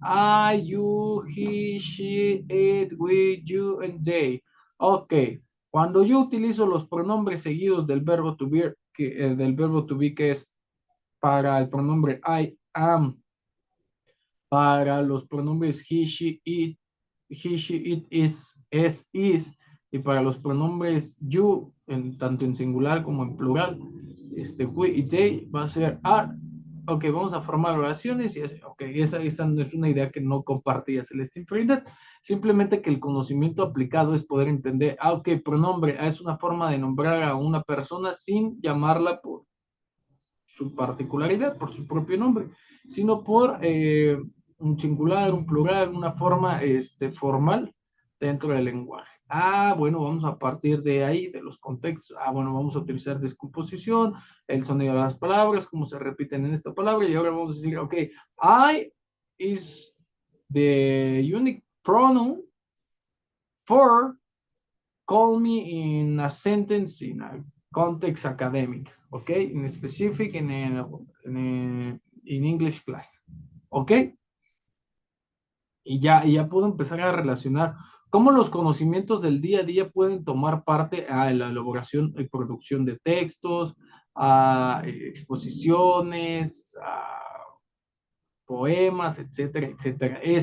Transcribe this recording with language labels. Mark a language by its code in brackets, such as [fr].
[en] I, you, he, she, it, we, you, and they. [es] Ok, cuando yo utilizo los pronombres seguidos del verbo to be, que es para el pronombre I am, para los pronombres he, she, it, is, y para los pronombres you, tanto en singular como en plural, we y they va a ser are. Ok, vamos a formar oraciones y ok, esa no es una idea que no compartía Celestine Freinet, simplemente que el conocimiento aplicado es poder entender, ok, pronombre es una forma de nombrar a una persona sin llamarla por su particularidad, por su propio nombre, sino por un singular, un plural, una forma formal dentro del lenguaje. Bueno, vamos a partir de ahí, de los contextos. Bueno, vamos a utilizar descomposición, el sonido de las palabras, cómo se repiten en esta palabra, y ahora vamos a decir, ok, I is [en] The unique pronoun for call me in a sentence in a context academic, okay? In specific in English class, okay? [es] Y ya puedo empezar a relacionar cómo los conocimientos del día a día pueden tomar parte a la elaboración y producción de textos, a exposiciones, a poemas, etcétera, etcétera.